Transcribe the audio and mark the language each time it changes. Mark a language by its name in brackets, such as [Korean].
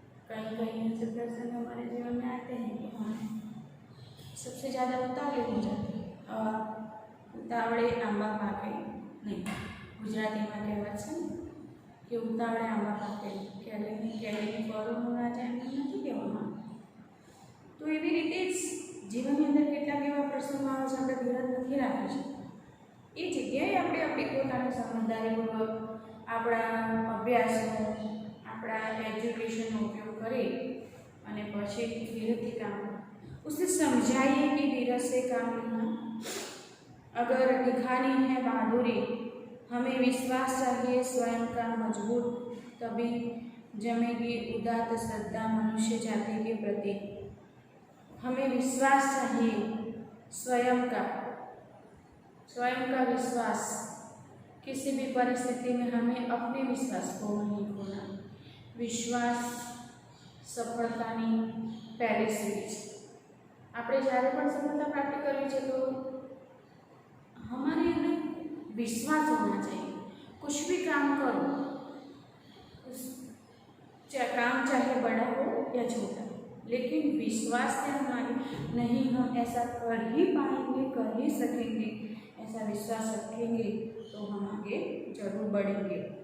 [Hindi] कहीं कहीं ऐसे प्रसंग हमारे जीवन में आते हैं कि हम सबसे ज़्यादा उतावले हो जाते हैं और उतावळे आंबा पाके नहीं, [Gujarati] गुजरातीમાં કહેવત છે કે ઉતાવળે આંબા પાકે કેરીની ફળો ન જાય એમ નથી કહેવામાં। તો એવી રીતે જ જીવનની અંદર કેટલાક એવા પ્રસંગો આવે છે આપણે ધીરજ નથી રાખી શકતા। એ જગ્યાએ આપણે આપણી પોતાની સમજદારીપૂર્વક આપણા અભ્યાસનો, આપણા એજ્યુકેશનનો ઉપયોગ કરી અને પછી ધીરજથી [Hindi] काम उसे समझाइए कि धीरज से काम लेना। अगर दिखानी है बहादुरी, हमें विश्वास चाहिए स्वयं का मजबूत, तभी जमेगी उदात्त श्रद्धा मनुष्य जाति के प्रति। हमें विश्वास चाहिए स्वयं का विश्वास। किसी भी परिस्थिति में हमें अपने विश्वास को नहीं खोना। विश्वास सफलतानी पहली सीढ़ी। [Gujarati] આપણે જ્યારે પણ સફળતા પ્રાપ્ત કરવી છે તો [Hindi] हमारे अंदर विश्वास होना चाहिए। कुछ भी काम करो, काम चाहे बड़ा हो या छोटा, लेकिन विश्वास से हमारे नहीं, हम ऐसा कर ही पाएंगे, कर ही सकेंगे, ऐसा विश्वास रखेंगे तो हम आगे जरूर बढ़ेंगे।